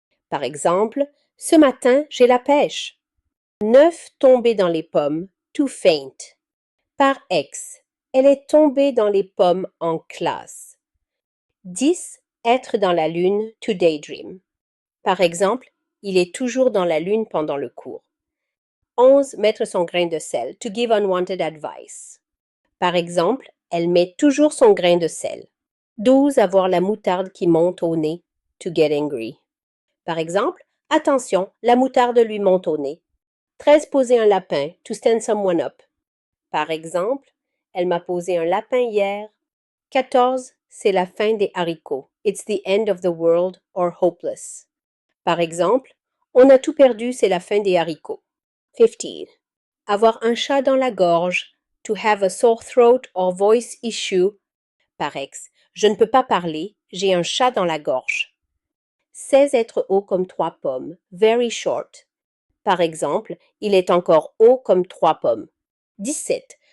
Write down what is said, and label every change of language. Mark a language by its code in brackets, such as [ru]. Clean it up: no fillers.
[fr] Par exemple, ce matin, j'ai la pêche. 9. Tomber dans les pommes, [en] to faint. [fr] Par ex, elle est tombée dans les pommes en classe. 10. Être dans la lune, [en] to daydream. [fr] Par exemple, il est toujours dans la lune pendant le cours. 11. Mettre son grain de sel, [en] to give unwanted advice. [fr] Par exemple, elle met toujours son grain de sel. 12. Avoir la moutarde qui monte au nez, [en] to get angry. [fr] Par exemple, attention, la moutarde lui monte au nez. 13. Poser un lapin, [en] to stand someone up. [fr] Par exemple, elle m'a posé un lapin hier. 14. C'est la fin des haricots. [en] It's the end of the world or hopeless. [fr] Par exemple, on a tout perdu, c'est la fin des haricots. 15. Avoir un chat dans la gorge, [en] to have a sore throat or voice issue. [fr] Par ex, je ne peux pas parler, j'ai un chat dans la gorge. 16. Être haut comme 3 pommes, [en] very short. [fr] Par exemple, il est encore haut comme 3 pommes. 17.